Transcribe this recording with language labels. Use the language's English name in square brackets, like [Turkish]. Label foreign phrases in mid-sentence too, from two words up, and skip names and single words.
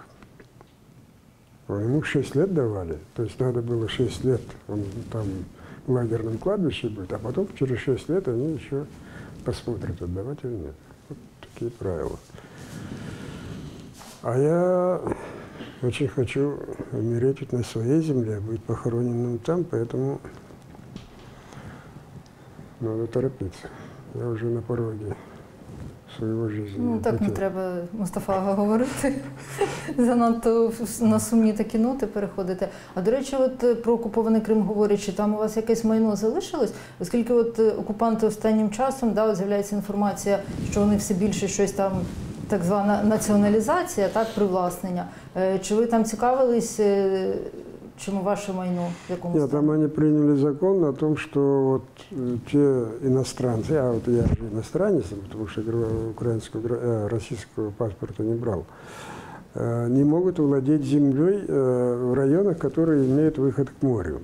[Russian] Ему 6 лет давали, то есть надо было 6 лет, он там в лагерном кладбище будет, а потом через 6 лет они еще посмотрят, отдавать или нет. Вот такие правила. А я очень хочу умереть вот на своей земле, быть похороненным там, поэтому надо торопиться. [Ukrainian] Я вже на порогі свого життя. Ну, так не треба, Мустафа, говорити. Занадто на сумні такі ноти переходити. А, до речі, от про окупований Крим говорячи, там у вас якесь майно залишилось? Оскільки от окупанти останнім часом, да, з'являється інформація, що вони все більше щось там, так звана націоналізація, так, привласнення. Чи ви там цікавились, чему ваше майно? [Russian] Нет, там они приняли закон о том, что вот те иностранцы, а вот я же иностранец, потому что украинского, российского паспорта не брал, не могут владеть землей в районах, которые имеют выход к морю.